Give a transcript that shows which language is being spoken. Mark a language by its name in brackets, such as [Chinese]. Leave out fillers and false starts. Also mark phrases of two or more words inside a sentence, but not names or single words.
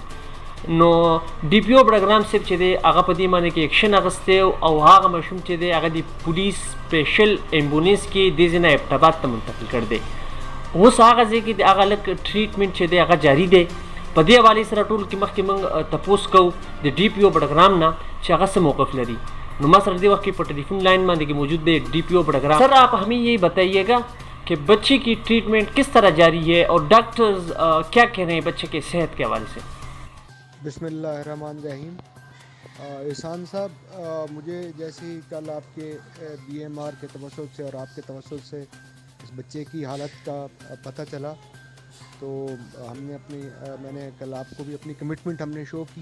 [Pashto] نو ډي پي او بډګرام صاحب چې دی هغه په دې باندې کې اکشن اخیستی او هغه ماشوم چې دی هغه د پولیس سپیشل امبولینس کې دې ځای نه ابټاباد ته منتقل کړ دی. اوس هغه ځای کې د هغه هلک ټریټمنټ چې دی هغه جاري دی. په دې حوالې سره ټول کې مخکې موږ تپوس کوو د ډي پي او بډګرام نه چې هغه څه موقف لري. نو ما سره دې وخت کې په ټلیفون لائن باندې کې موجود دی डी पी ओ बड़ग्राम. [Hindi] सर आप हमें ये बताइएगा कि बच्चे की ट्रीटमेंट किस तरह जारी है और डॉक्टर्स क्या कह रहे हैं बच्चे के सेहत के हवाले से. बिस्मिल्लाहिर्रहमानिर्रहीम. एहसान साहब, मुझे जैसे ही कल आपके BMR के तवस्सुत से और आपके तवस्सुत से इस बच्चे की हालत का पता चला तो मैंने कल आपको भी अपनी कमिटमेंट हमने शो की.